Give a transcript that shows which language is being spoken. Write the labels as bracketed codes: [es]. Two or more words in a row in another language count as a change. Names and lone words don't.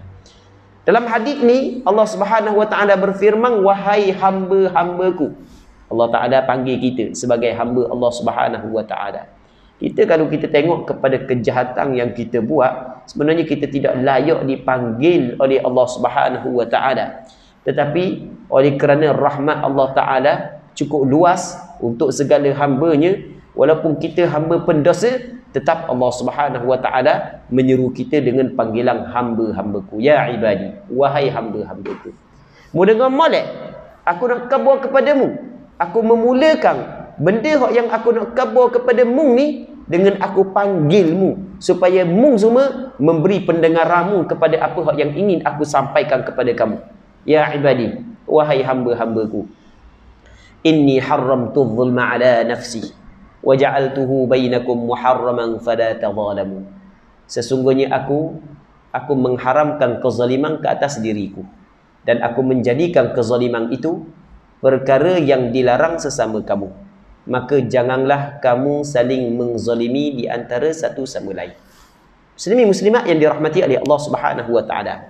[ms] Dalam hadis ni Allah [ar] سبحانه وتعالى [ms] berfirman, wahai hamba-hambaku. Allah Taala panggil kita sebagai hamba Allah [ar] سبحانه وتعالى. [ms] Kita kalau kita tengok kepada kejahatan yang kita buat, sebenarnya kita tidak layak dipanggil oleh Allah [ar] سبحانه وتعالى. [ms] Tetapi oleh kerana rahmat Allah Taala cukup luas untuk segala hamba-Nya, walaupun kita hamba pendosa, tetap Allah [ar] سبحانه وتعالى [ms] menyeru kita dengan panggilan hamba-hambaku. [ar] يا عبادي, [ms] wahai hamba-hambaku. Mu dengar molek, aku nak khabar kepadamu. Aku memulakan benda yang aku nak khabar kepadamu ni dengan aku panggilmu supaya mu semua memberi pendengaranmu kepada apa yang ingin aku sampaikan kepada kamu. [ar] يا عبادي, [ms] wahai hamba-hambaku. [ar] إني حرمت الظلم على نفسي وجعلته بينكم محرما فلا تظالموا. [ms] Sesungguhnya aku mengharamkan kezaliman ke atas diriku, dan aku menjadikan kezaliman itu perkara yang dilarang sesama kamu. Maka janganlah kamu saling menzalimi di antara satu sama lain. Muslimin muslimat yang dirahmati oleh Allah [ar] سبحانه وتعالى.